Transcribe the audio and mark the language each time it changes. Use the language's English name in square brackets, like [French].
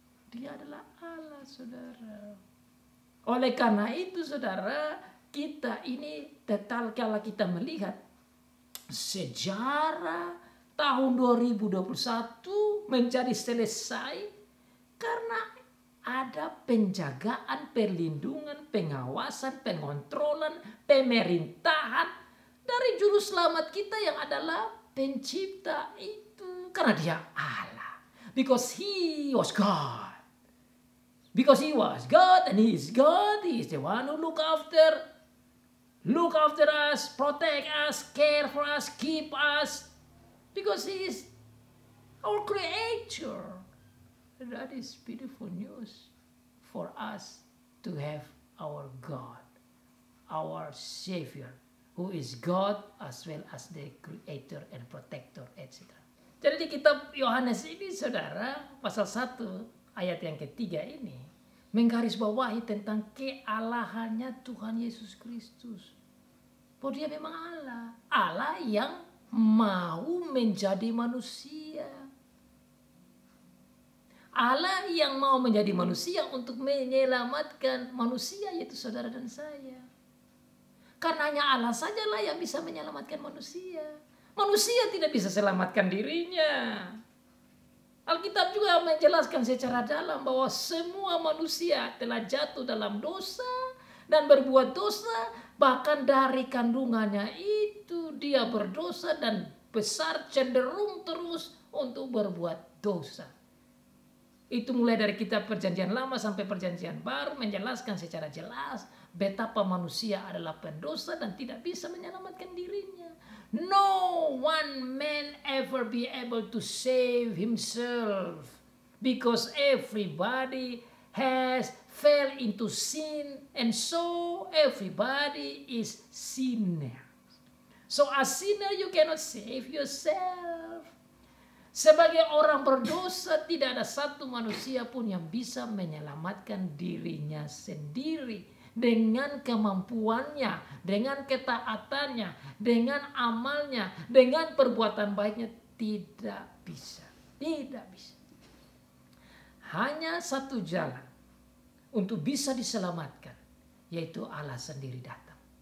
[Indonesian] Dia adalah Allah, saudara. Oleh karena itu, saudara, kita ini detail kalau kita melihat sejarah tahun 2021 menjadi selesai karena ada penjagaan, perlindungan, pengawasan, pengontrolan, pemerintahan dari juru selamat kita yang adalah pencipta itu. Karena dia Allah. [English] Because he was God. Because he was God and he is God. He is the one who look after us, protect us, care for us, keep us. Because he is our creator. And that is beautiful news for us to have our God, our Savior, who is God as well as the creator and protector, etc. [Indonesian] Jadi di kitab Yohanes ini, saudara, pasal 1 ayat yang ketiga ini menggarisbawahi tentang kealahannya Tuhan Yesus Kristus. Bahwa dia memang Allah. Allah yang mau menjadi manusia. Allah yang mau menjadi manusia untuk menyelamatkan manusia, yaitu saudara dan saya. Karena hanya Allah sajalah yang bisa menyelamatkan manusia. Manusia tidak bisa selamatkan dirinya. Alkitab juga menjelaskan secara dalam bahwa semua manusia telah jatuh dalam dosa dan berbuat dosa. Bahkan dari kandungannya itu dia berdosa dan besar cenderung terus untuk berbuat dosa. Itu mulai dari kitab Perjanjian Lama sampai Perjanjian Baru menjelaskan secara jelas betapa manusia adalah pendosa dan tidak bisa menyelamatkan dirinya. [English] No one man ever be able to save himself because everybody has fell into sin and so everybody is sinner. So as sinner you cannot save yourself. [Indonesian] Sebagai orang berdosa tidak ada satu manusia pun yang bisa menyelamatkan dirinya sendiri. Dengan kemampuannya, dengan ketaatannya, dengan amalnya, dengan perbuatan baiknya. Tidak bisa. Tidak bisa. Hanya satu jalan untuk bisa diselamatkan, yaitu Allah sendiri datang.